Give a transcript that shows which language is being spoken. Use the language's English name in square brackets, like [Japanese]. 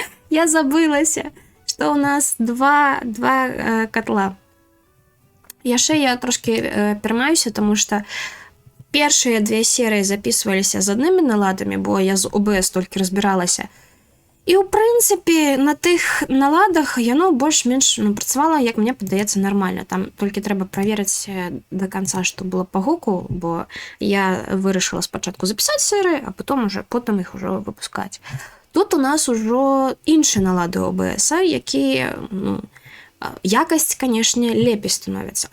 [Russian] Я забылася, что у нас два котла. [Ukrainian] Я трошки пермаюся, тому що першие 2 серії записувалися з одними наладами, бо я з ОБС тільки розбиралася. [Belarusian] І, ў прынцыпе, на тых наладах яно больш-менш працавала, як мне падаецца, нармальна. Там толькі трэба праверыць да канца, што было па гуку, бо я вырашыла спачатку запісаць серыі, а потым іх ужо выпускаць. Тут у нас ужо іншыя налады OBS, якія, якасць, канешне, лепей становіцца.